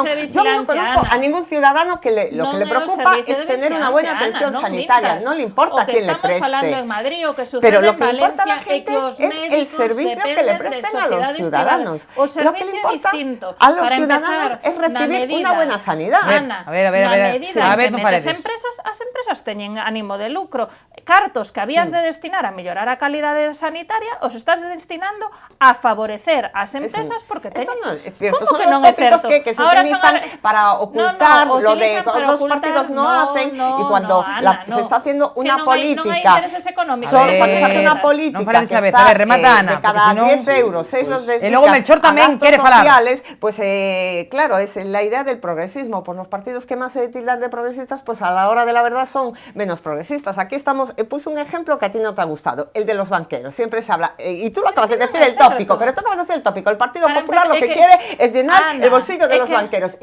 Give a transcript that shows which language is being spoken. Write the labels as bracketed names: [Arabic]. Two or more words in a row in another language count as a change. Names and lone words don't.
[Spanish] Yo no conozco a ningún ciudadano que lo que le preocupa es tener una buena atención sanitaria. No le importa quién le preste. [Galician] En Madrid, o que [Spanish] pero lo que en le importa a la Valencia, gente es el servicio que le presten a los ciudadanos. Lo que le importa a los ciudadanos es recibir una buena sanidad. [Galician] Ana, a ver, no paredes. As empresas teñen ánimo de lucro. Cartos que habías de destinar a mellorar a calidade sanitaria os estás destinando a favorecer as empresas porque teñen... [Spanish] Eso no es cierto. [Galician] Como [Spanish] son que los [Galician] non é [Spanish] tópicos [Galician] certo? [Spanish] que se utilizan para ocultar lo de que otros partidos no hacen, y cuando se está haciendo una unha política. [Galician] Non hai intereses económicos. Só se hace unha política non fale desa que vez, a ver, remata Ana, [Spanish] de cada [Galician] porque senón- [Spanish] 10 euros, 6 los [Galician] E [Spanish] dedicas [Galician] logo Melchor tamén [Spanish] a gastos [Galician] quere falar. [Spanish] sociales, pues claro, es la idea del progresismo. Pues los partidos que más se tildan de progresistas, pues a la hora de la verdad son menos progresistas. Aquí estamos, puse un ejemplo que a ti no te ha gustado, el de los banqueros. Siempre se habla, y tú lo acabas de decir el tópico, pero tú acabas de decir el tópico. El Partido Popular lo que quiere es llenar el bolsillo de los banqueros.